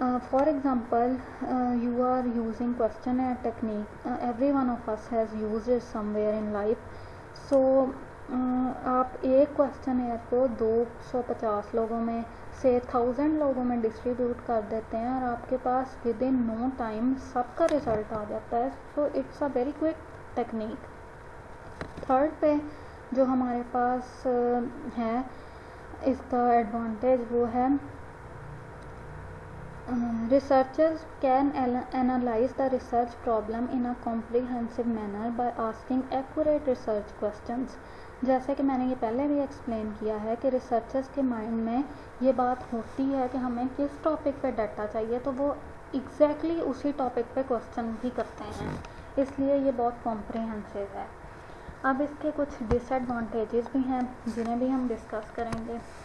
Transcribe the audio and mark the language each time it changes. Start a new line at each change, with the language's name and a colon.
English: For example you are using questionnaire technique, every one of us has used it somewhere in life.
Urdu: So آپ ایک questionnaire کو 250 لوگوں میں سے 1000 لوگوں میں ڈسٹریبیوٹ کر دیتے ہیں اور آپ کے پاس
English: with in no time
Urdu: سب کا رزلٹ آ جاتا ہے.
English: So it's a very quick technique.
Urdu: Third پہ جو ہمارے پاس ہے اس کا ایڈوانٹیج وہ ہے
English: researchers can analyze the research problem in a comprehensive manner by asking accurate research questions.
Urdu: جیسے کہ میں نے یہ پہلے بھی ایکسپلین کیا ہے کہ ریسرچرز کے مائنڈ میں یہ بات ہوتی ہے کہ ہمیں کس ٹاپک پہ ڈیٹا چاہیے، تو وہ ایگزیکٹلی اسی ٹاپک پہ کوسچن بھی کرتے ہیں، اس لیے یہ بہت کمپریہنسو ہے. اب اس کے کچھ ڈس ایڈوانٹیجز بھی ہیں جنہیں بھی ہم ڈسکس کریں گے.